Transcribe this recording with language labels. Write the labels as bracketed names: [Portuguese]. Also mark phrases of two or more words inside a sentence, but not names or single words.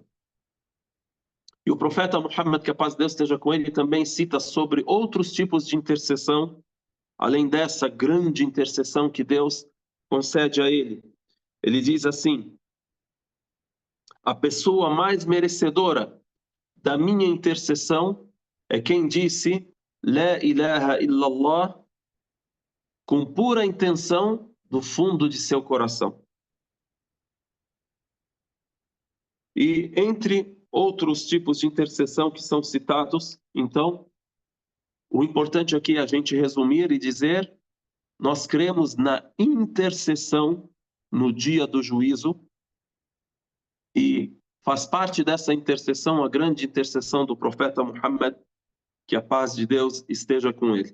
[Portuguese] E o profeta Muhammad, que a paz de Deus esteja com ele, também cita sobre outros tipos de intercessão, além dessa grande intercessão que Deus concede a ele. Ele diz assim: a pessoa mais merecedora da minha intercessão é quem disse [Arabic] لا إله إلا الله [Portuguese] com pura intenção do fundo de seu coração. E entre outros tipos de intercessão que são citados, então, o importante aqui é a gente resumir e dizer: nós cremos na intercessão no dia do juízo, e faz parte dessa intercessão a grande intercessão do profeta Muhammad, que a paz de Deus esteja com ele.